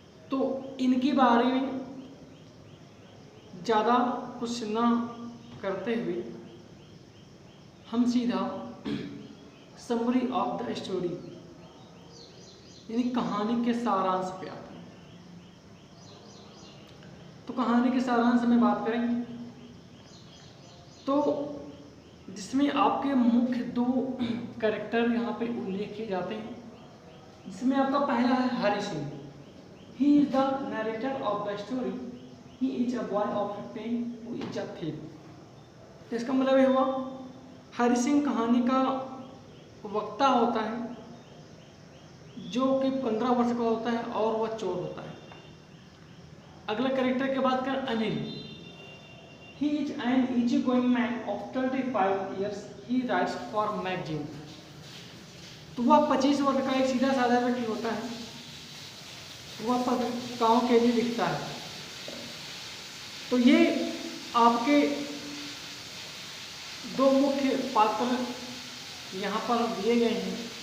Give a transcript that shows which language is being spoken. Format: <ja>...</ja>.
<hi>तो इनके बारे में ज़्यादा कुछ ना करते हुए हम सीधा</hi> <en>summary of the story</en> <hi>यानी कहानी के सारांश पे आते हैं। तो कहानी के सारांश में बात करें तो जिसमें आपके मुख्य 2 कैरेक्टर यहाँ पे उल्लेख किए जाते हैं, जिसमें आपका पहला है Hari Singh.</hi> <en>He is the narrator of the story. He is a boy of 15 who is a thief.</en> <hi>तो इसका मतलब ये हुआ, हरि सिंह कहानी का वक्ता होता है, जो कि 15 वर्ष का होता है और वह चोर होता है। अगला कैरेक्टर की बात करें Anil.</hi> <en>He is an easygoing man of 25 years. He writes for magazine.</en> <hi>तो वह 25 वर्ष का एक सीधा साधा व्यक्ति होता है, वह पत्रिकाओं के लिए लिखता है। तो ये आपके 2 मुख्य पात्र यहाँ पर दिए गए हैं।</hi>